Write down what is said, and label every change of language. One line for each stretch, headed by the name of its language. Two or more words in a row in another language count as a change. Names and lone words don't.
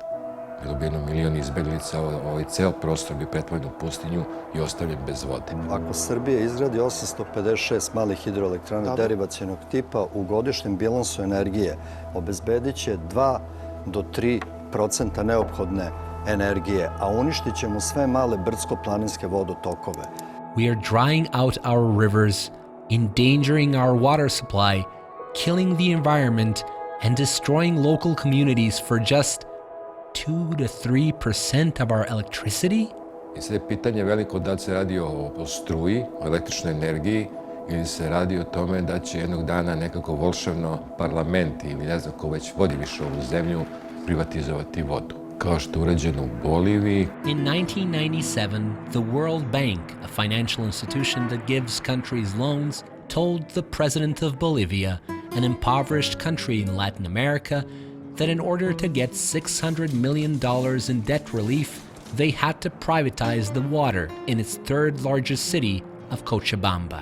Serbian: Bilo bi 1 milion izbeglica, ovaj ceo prostor bi pretvoren u pustinju i ostavljen bez vode. Ako Srbija izgradi 856 malih hidroelektrana derivacionog tipa, u godišnjem bilansu energije obezbedit će 2 do 3% neophodne energije, a uništit ćemo sve male brdsko-planinske vodotokove.
English: We are drying out our rivers, endangering our water supply, killing the environment, and destroying local communities for just 2 to 3% of our electricity?
Serbian: I sad je pitanje veliko da li se radi o struji, o električnoj energiji, ili se radi o tome da će jednog dana nekako volševno parlament ili ne znam ko već vodi više ovu zemlju privatizovati vodu. Kao što je urađeno u Boliviji.
English: In 1997, the World Bank, a financial institution that gives countries loans, told the president of Bolivia, an impoverished country in Latin America, that in order to get $600 million in debt relief, they had to privatize the water in its third largest city of Cochabamba.